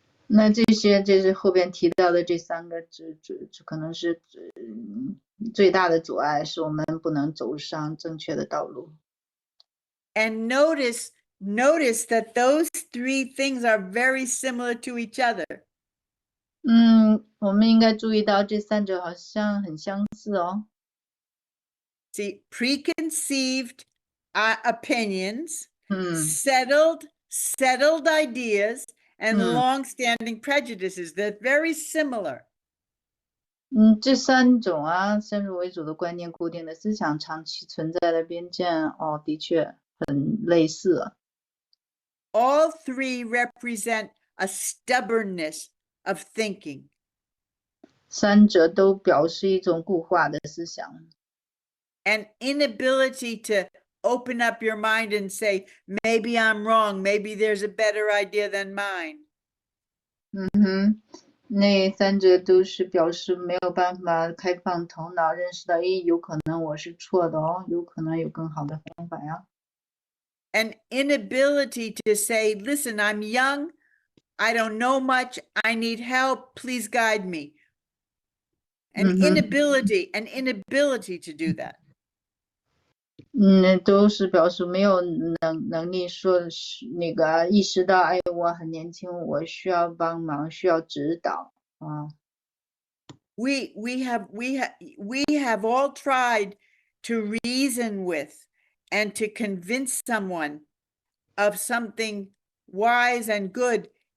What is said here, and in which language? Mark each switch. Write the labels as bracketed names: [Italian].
[Chinese] 那这是后边提到的这三个，可能是最大的阻碍，是我们不能走上正确的道路。 [English] And notice that those three things are very similar to each other. [Chinese] 我们应该注意到这三者好像很相似哦。 [English] See, preconceived opinions, settled ideas, and long-standing prejudices. They're very similar. [Chinese] 这三种先入为主的观念、固定的思想、长期存在的偏见，的确很类似。 [English] All three represent a stubbornness of thinking. [Chinese] 三者都表示一种固化的思想。 [English] An inability to open up your mind and say, maybe I'm wrong, maybe there's a better idea than mine. [Chinese] 那三者都是表示没有办法开放头脑，认识到，有可能我是错的哦，有可能有更好的方法呀。 [English] An inability to say, listen, I'm young, I don't know much, I need help, please guide me. An inability to do that. [Chinese] 都是表示没有能力说那个意识到，我很年轻，我需要帮忙，需要指导啊。 [English] We have all tried to reason with and to convince someone of something wise and good.